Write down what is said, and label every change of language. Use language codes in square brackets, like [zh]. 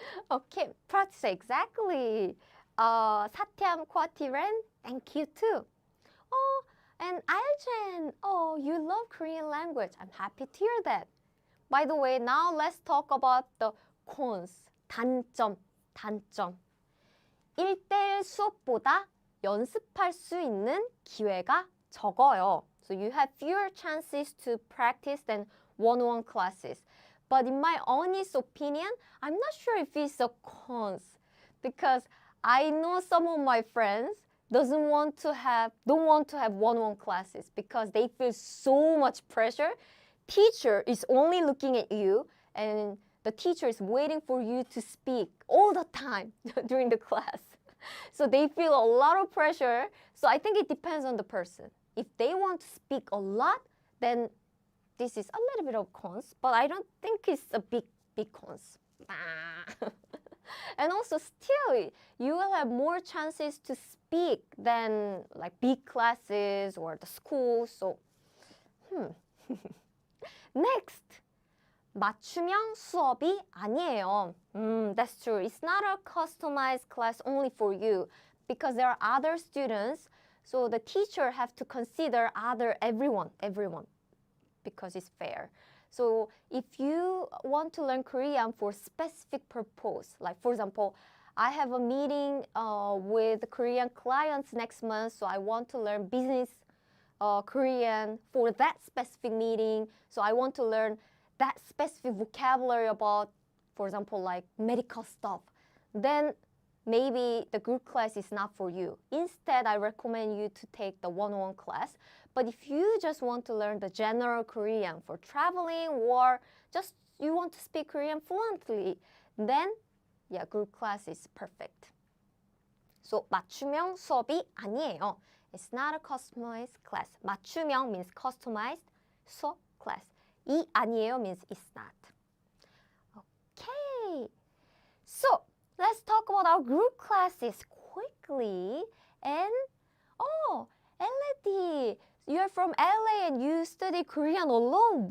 [en] Okay, practice exactly. 사티암 코아티렌, thank you too. Oh, and Aljen, oh, you love Korean language. I'm happy to hear that. By the way, now let's talk about the cons, 단점. [ko] 1대1 수업보다 연습할 수 있는 기회가 적어요. [en] So you have fewer chances to practice than one-on-one classes. But in my honest opinion, I'm not sure if it's a cons because I know some of my friends don't want to have one-on-one classes because they feel so much pressure. Teacher is only looking at you and the teacher is waiting for you to speak all the time during the class. So they feel a lot of pressure. So I think it depends on the person. If they want to speak a lot, then this is a little bit of cons, but I don't think it's a big cons. And also still, you will have more chances to speak than like big classes or the school. So, Next. [ko] 맞춤형 수업이 아니에요. [en] That's true. It's not a customized class only for you because there are other students. So the teacher have to consider everyone because it's fair. So if you want to learn Korean for specific purpose, like for example, I have a meeting with Korean clients next month, so I want to learn business Korean for that specific meeting. So I want to learn that specific vocabulary about, for example, like medical stuff. Then maybe the group class is not for you. Instead, I recommend you to take the one-on-one class. But if you just want to learn the general Korean for traveling or just you want to speak Korean fluently, then yeah, group class is perfect. [ko] So 맞춤형 수업이 아니에요. [en] It's not a customized class. 맞춤형 means customized 수업 class. [ko] 이 아니에요 [en] means it's not. Okay. So let's talk about our group classes quickly. And LAD, you're from LA and you study Korean alone.